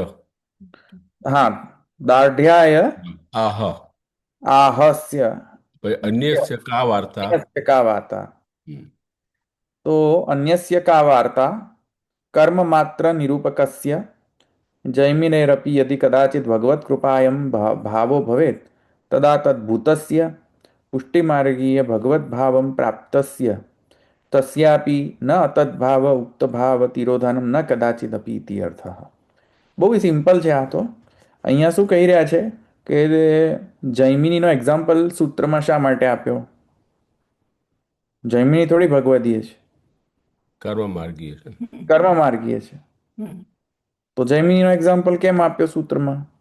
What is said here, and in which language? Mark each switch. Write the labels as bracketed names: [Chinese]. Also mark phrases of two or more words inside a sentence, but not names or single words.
[Gujarati] હા, દાઢ્યાય આહ આહસ્ય [Sanskrit] પછી अन्यस्य का वार्ता. अन्यस्य का वार्ता. હમ. તો अन्यस्य का वार्ता कर्म मात्र निरूपकस्य जैमिनेरपि यदि कदाचित् भगवत्कृपायं भावो भवेत् तदा तद्भूतस्य पुष्टिमार्गीय भगवद्भावं प्राप्तस्य तस्यापि न अतद्भाव उक्तभाव तिरोधानं न कदाचिदपि इति अर्थः. [Gujarati] બહુ સિમ્પલ છે આ તો. અહીંયા શું કહી રહ્યા છે કે જૈમિનીનો એક્ઝામ્પલ સૂત્રમાં શા માટે આપ્યો? જૈમિની થોડી ભગવદીય છે, કર્મ માર્ગીય છે. કર્મ માર્ગીય છે. તો જૈમિનીનો એક્ઝામ્પલ કેમ આપ્યો સૂત્રમાં?